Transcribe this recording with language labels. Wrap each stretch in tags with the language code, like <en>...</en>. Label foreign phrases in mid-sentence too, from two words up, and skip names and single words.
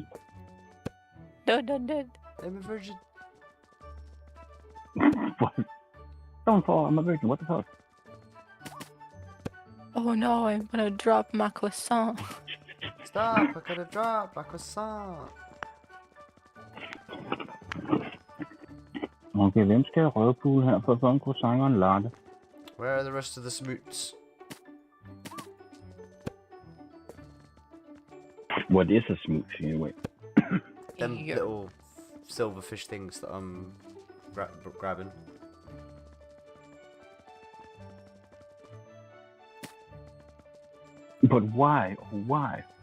<en>No, don't do it. I'm a virgin. What? Don't fall, I'm a virgin, what the fuck? Oh no, I'm gonna drop my croissant. Stop, I'm gonna drop my croissant.</en> <da>Okay, hvem skal jeg røvpule her for at få en croissant og en latte?</da> <en>Where are the rest of the smoots? What is a smooch anyway? Them little silverfish things that I'm grabbing. But why? Why?</en>